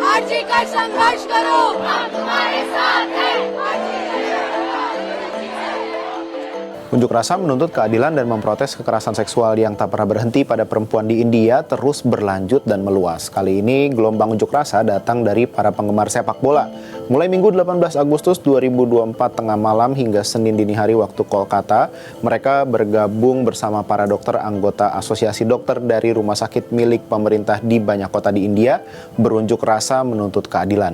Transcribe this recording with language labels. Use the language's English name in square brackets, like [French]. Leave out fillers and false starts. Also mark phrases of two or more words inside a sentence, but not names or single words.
[Hindi] आरजी का संघर्ष करो, हम तुम्हारे साथ हैं। [Indonesian] Unjuk rasa menuntut keadilan dan memprotes kekerasan seksual yang tak pernah berhenti pada perempuan di India terus berlanjut dan meluas. Kali ini gelombang unjuk rasa datang dari para penggemar sepak bola. Mulai Minggu 18 Agustus 2024 tengah malam hingga Senin dini hari waktu Kolkata, mereka bergabung bersama para dokter anggota Asosiasi Dokter dari rumah sakit milik pemerintah di banyak kota di India berunjuk rasa menuntut keadilan.